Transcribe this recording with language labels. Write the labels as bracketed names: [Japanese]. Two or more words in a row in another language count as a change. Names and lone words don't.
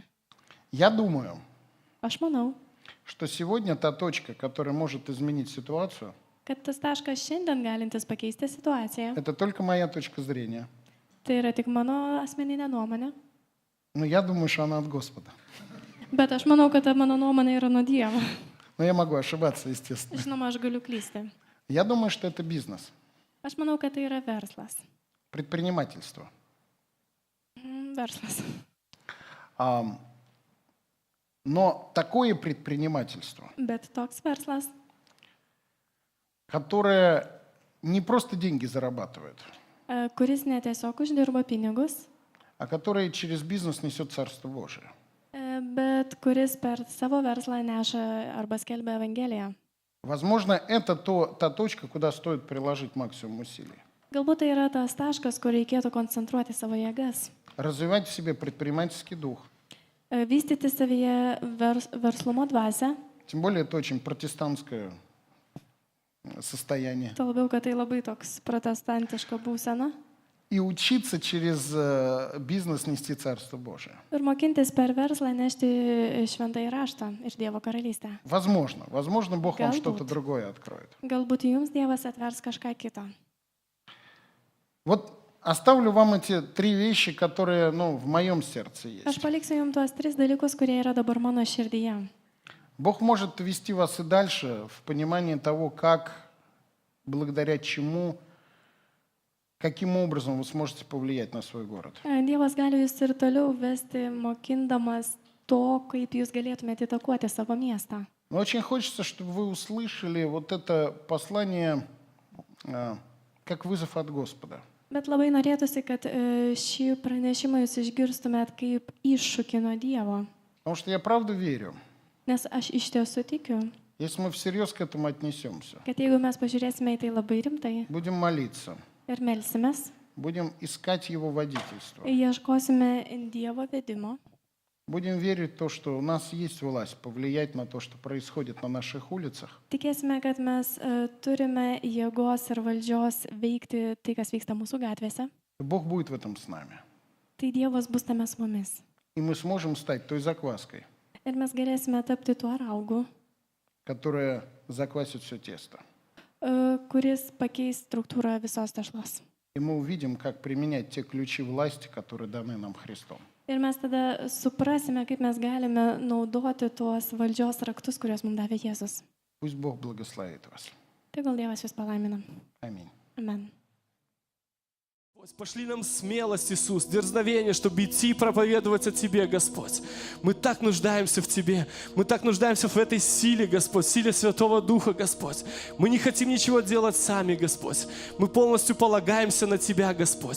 [Russian] Я думаю, [Lithuanian] Aš manau, [Russian] что сегодня та точка, которая может изменить ситуацию, [Lithuanian] kad tas taškas šiandien galintis pakeisti situaciją, [Russian] это только моя точка зрения. [Lithuanian] tai yra tik mano asmeninė nuomonė. [Russian] Но я думаю, что она от Господа. [Lithuanian] Bet aš manau, kad ta mano nuomonė yra nuo Dievo. [Russian] Но я могу ошибаться, естественно. [Lithuanian] Žinoma, aš galiu klysti. [Russian] Я думаю, что это бизнес, [Lithuanian] Aš manau, kad tai yra verslas. [Russian] предпринимательство. [Lithuanian] Verslas. [Russian] Но такое предпринимательство, [Lithuanian] Bet toks verslas, [Russian] которое не просто деньги зарабатывает, [Lithuanian] kuris ne tiesiog uždirba pinigus, [Russian] а которое через бизнес несет Царство Божие. [Lithuanian] bet kuris per savo verslą neša arba skelbia Evangeliją. [Russian] Возможно, это та точка, куда стоит приложить максимум усилий. [Lithuanian] Galbūt tai yra tas taškas, kur reikėtų koncentruoti savo jėgas. [Russian] Развивать в себе предпринимательский дух. [Lithuanian] Vystyti savyje verslumo dvasę, [Russian] Тем более это очень протестантское состояние. [Lithuanian] tuo labiau, kad tai labai toks protestantiška būsena. [Russian] И учиться через бизнес нести Царство Божие. [Lithuanian] Ir mokintis per verslą nešti šventąjį raštą ir Dievo karalystę. [Russian] Возможно, Бог вам [Lithuanian] Galbūt. [Russian] что-то другое откроет. [Lithuanian] Galbūt jums Dievas atvers kažką kitą. [Russian] Вот оставлю вам эти 3 вещи, которые, в моем сердце [Lithuanian] Aš [Russian] есть. [Lithuanian] paliksiu jums tuos 3 dalykus, kurie yra dabar mano širdyje. [Russian] Бог может вести вас и дальше в понимании того, как, благодаря чему, каким образом вы сможете повлиять на свой город. [Lithuanian] Dievas gali jūs ir toliau vesti, mokindamas to, kaip jūs galėtumėte įtakoti savo miestą. [Russian] Но очень хочется, чтобы вы услышали вот это послание как вызов от Господа. [Lithuanian] Bet labai norėtųsi, kad šį pranešimą jūs išgirstumėt kaip iššūkį nuo Dievo. [Russian] Потому что я правда верю, [Lithuanian] Nes aš iš tiesų tikiu, [Russian] если мы всерьез к этому отнесемся, [Lithuanian] kad jeigu mes pažiūrėsime į tai labai rimtai [Russian] будем молиться, [Lithuanian] ir melsimės, [Russian] будем искать Его водительство, [Lithuanian] ieškosime Dievo vedimo, [Russian] Будем верить в то, что у нас есть власть повлиять на то, что происходит на наших улицах. [Lithuanian] Tikėsime, kad mes turime jėgos ir valdžios veikti tai, kas vyksta mūsų gatvėse. [Russian] И Бог будет в этом с нами. [Lithuanian] Tai Dievas bus tame su mumis. [Russian] И мы сможем стать той закваской, [Lithuanian] Ir mes galėsime tapti tuo raugu, [Russian] которая заквасит все тесто. [Lithuanian] kuris pakeis struktūrą visos tešlos. [Russian] И мы увидим, как применять те ключи власти, которые даны нам Христом. [Lithuanian] Ir mes tada suprasime, kaip mes galime naudoti tuos valdžios raktus, kuriuos mums davė Jėzus. [Russian] Пусть Бог благословит вас. [Lithuanian] Tegul Dievas jūs palaimina. [Russian] Аминь. [Lithuanian] Amen. [Russian] Господь, пошли нам смелость, Иисус, дерзновение, чтобы идти и проповедовать о Тебе, Господь. Мы так нуждаемся в Тебе. Мы так нуждаемся в этой силе, Господь, силе Святого Духа, Господь. Мы не хотим ничего делать сами, Господь. Мы полностью полагаемся на Тебя, Господь.